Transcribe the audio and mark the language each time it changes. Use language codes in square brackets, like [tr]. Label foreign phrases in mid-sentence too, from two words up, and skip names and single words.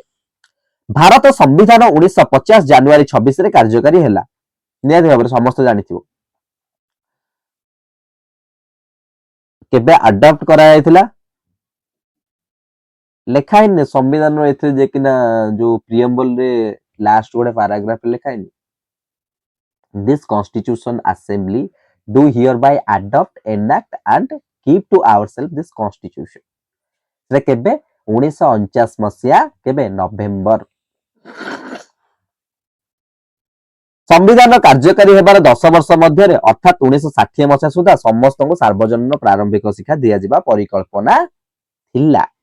[or] ଭାରତ ସମ୍ବିଧାନ 1950 ଜାନୁଆରୀ 26 ରେ କାର୍ଯ୍ୟକାରୀ ହେଲା, ନିହାତି ଭାବରେ ସମସ୍ତେ ଜାଣିଥିବ। କେବେ ଆଡପ୍ଟ କରାଯାଇଥିଲା, ଲେଖା ହେଇନି ସମ୍ବିଧାନର ଏଥିରେ ଯେ କିନା ଯୋଉ ପ୍ରିଏମ୍ବଲ ରେ ଲାଷ୍ଟ ଗୋଟେ ପାରାଗ୍ରାଫ ଲେଖା ହେଇନି, [en] this constitution assembly do hereby adopt, enact and keep to ourselves this constitution। [or] ସେ କେବେ 1949 ମସିହା କେବେ ନଭେମ୍ବର। ସମ୍ବିଧାନ କାର୍ଯ୍ୟକାରୀ ହେବାର 10 ବର୍ଷ ମଧ୍ୟରେ ଅର୍ଥାତ୍ 1960 ମସିହା ସୁଦ୍ଧା ସମସ୍ତଙ୍କୁ ସାର୍ବଜନୀନ ପ୍ରାରମ୍ଭିକ ଶିକ୍ଷା ଦିଆଯିବା ପରିକଳ୍ପନା ଥିଲା।